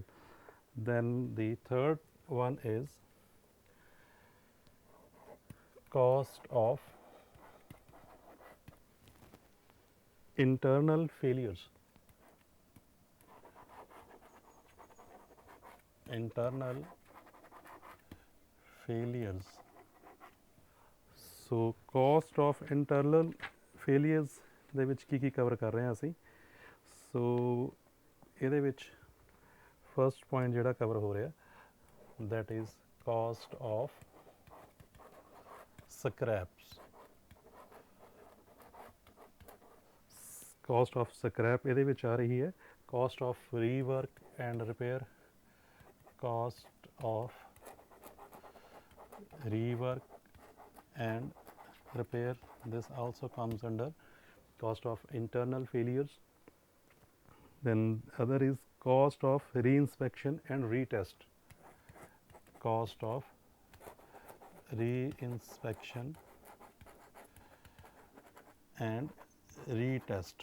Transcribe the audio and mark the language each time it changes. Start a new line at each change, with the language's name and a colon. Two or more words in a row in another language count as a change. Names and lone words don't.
English: Then the third one is cost of internal failures. Internal failures. So cost of internal failures
Punjabi: ਦੇ ਵਿੱਚ ਕੀ ਕਵਰ ਕਰ ਰਹੇ ਹਾਂ ਅਸੀਂ. ਸੋ ਇਹਦੇ ਵਿੱਚ
English: first point
Punjabi: ਜਿਹੜਾ ਕਵਰ ਹੋ ਰਿਹਾ,
English: that is cost of scraps. Cost of scrap
Punjabi: ਇਹਦੇ ਵਿੱਚ ਆ ਰਹੀ ਹੈ
English: cost of rework and repair, cost of rework and repair. This also comes under cost of internal failures. Then other is cost of reinspection and retest, cost of reinspection and retest.